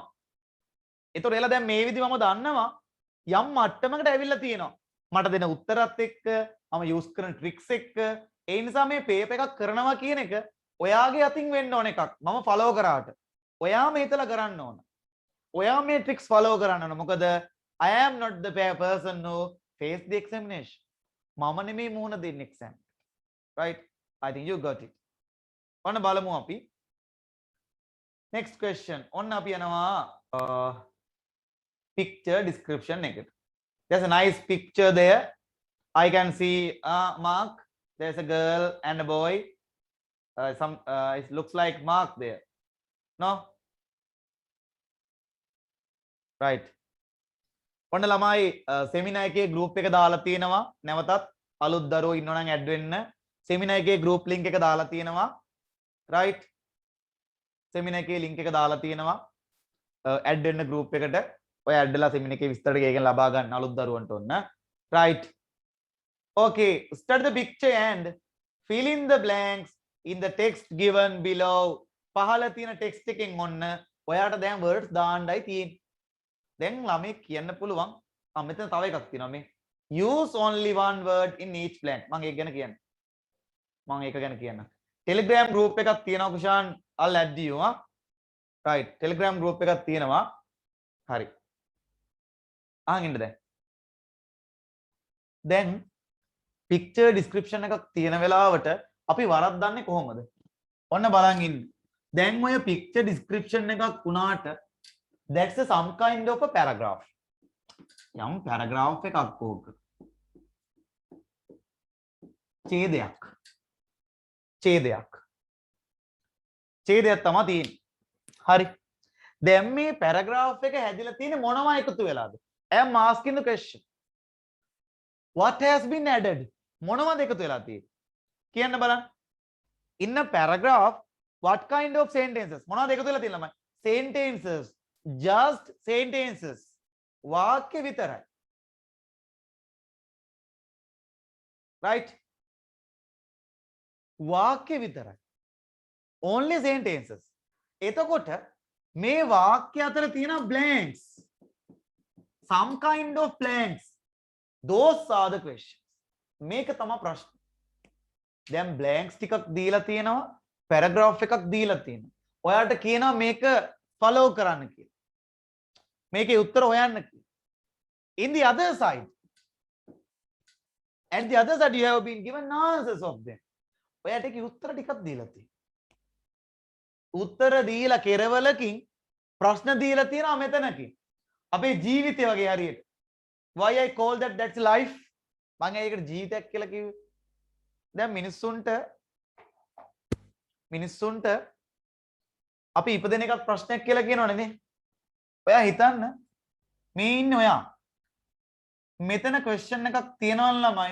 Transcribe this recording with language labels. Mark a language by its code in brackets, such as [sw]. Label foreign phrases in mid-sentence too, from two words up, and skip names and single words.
[si] ඒතකොට එලා දැන් මේ විදි මම දන්නවා යම් මට්ටමකට ඇවිල්ලා තියෙනවා. මට දෙන උත්තරත් එක්ක මම යූස් කරන ට්‍රික්ස් එක්ක ඒ නිසා මේ පේපර් එකක් කරනවා කියන එක ඔයාගේ අතින් වෙන්න ඕන එකක්. මම ෆලෝ කරාට ඔයා මේතල කරන්න ඕන. ඔයා මේ ට්‍රික්ස් ෆලෝ කරන්න ඕන. [en] මොකද I am not the person who face the examination. [si] මම නෙමෙයි මුහුණ දෙන්නේ exam. Right? [en] I think you got it. [si] ඔන්න බලමු අපි. [en] Next question. [si] ඔන්න අපි යනවා [en] picture description [si] එකට. [en] There's a nice picture there. I can see Mark. There's a girl and a boy. It looks like Mark there. No? Right. [si] ඔන්න ළමයි seminar එකේ group එක දාලා තියෙනවා. නැවතත් අලුත් දරුවෝ ඉන්නවා නම් add වෙන්න. seminar එකේ [en] group link [si] එක දාලා තියෙනවා. Right? seminar එකේ link එක දාලා තියෙනවා. add වෙන්න group එකට. ඔය add වෙලා seminar එකේ විස්තර ටික ඒකෙන් ලබා ගන්න අලුත් දරුවන්ට ඔන්න. [en] Right. Okay, study the picture and fill in the blanks in the text given below. [si] පහළ තියෙන text එකෙන් ඔන්න ඔයාට දැන් words දාන්නයි තියෙන්නේ. දැන් ළමයි කියන්න පුළුවන් මෙතන තව එකක් තියෙනවා මේ [en] use only one word in each blank. [si] මම ඒක ගැන කියන්න. Telegram group එකක් තියෙනවා කුෂාන්. [en] I'll add you. [si] Right. Telegram group එකක් තියෙනවා. හරි. අහන් ඉන්න දැන් [en] picture description [si] එකක් තියෙන වෙලාවට අපි වරද්දන්නේ කොහොමද? ඔන්න බලන් ඉන්න. දැන් ඔය [en] picture description [si] එකක් වුණාට [en] that's some kind of a paragraph. [si] යම් paragraph එකක් ඕක. ඡේදයක්. ඡේදයක් තමයි තියෙන්නේ. හරි. දැන් මේ පැරග්‍රාෆ් එක හැදිලා තියෙන්නේ මොනවා එකතු වෙලාද? [en] I am asking the question. What has been added? [si] මොනවද එකතු වෙලා තියෙන්නේ? කියන්න බලන්න. [en] In a paragraph, what kind of sentences? [si] මොනවද එකතු වෙලා තියෙන්නේ ළමයි? [en] Sentences. Just sentences. [si] වාක්‍ය විතරයි. Right? වාක්‍ය විතරයි. [en] Only sentences. [si] එතකොට මේ වාක්‍ය අතර තියෙන blanks. [en] Some kind of blanks. Those are the questions. [si] මේක තමයි ප්‍රශ්න. දැන් blanks ටිකක් දීලා තියෙනවා, paragraph එකක් දීලා තියෙනවා. ඔයාලට කියනවා මේක follow කරන්න කියලා. මේකේ උත්තර හොයන්න කියලා. [en] In the other side, at the other side you have been given answers of them. [si] ඔයාට ඒකේ උත්තර ටිකක් දීලා තියෙනවා. උත්තර දීලා කෙරවලකින් ප්‍රශ්න දීලා තියෙනවා මෙතනකින්. අපේ ජීවිතය වගේ හරියට. [en] Why I call that's life? [si] මම ඒකට ජීවිතයක් කියලා කිව්වේ. දැන් මිනිස්සුන්ට අපි ඉපදෙන එකක් ප්‍රශ්නයක් කියලා කියනවනේ නේ. ඔයා හිතන්න මේ ඉන්නේ ඔයා. මෙතන question එකක් තියනවා ළමයි.